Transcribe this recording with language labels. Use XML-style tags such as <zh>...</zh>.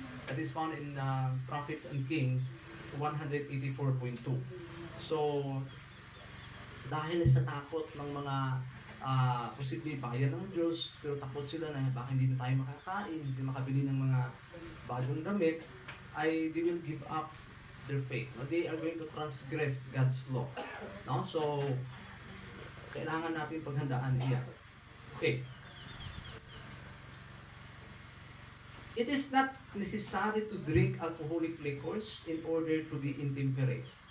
<en>That is found in Prophets and Kings 184.2.</en> <tl>So, dahil sa takot ng mga posibleng bayan ng Diyos, pero takot sila na baka hindi na tayo makakain, hindi makabili ng mga bagong damit, ay</tl> <en>they will give up their faith. They are going to transgress God's law. So,</en> <tl>kailangan natin paghandaan iyan.</tl> <en>Okay. It is not necessary to drink alcoholic liquors in order to be intemperate.</en>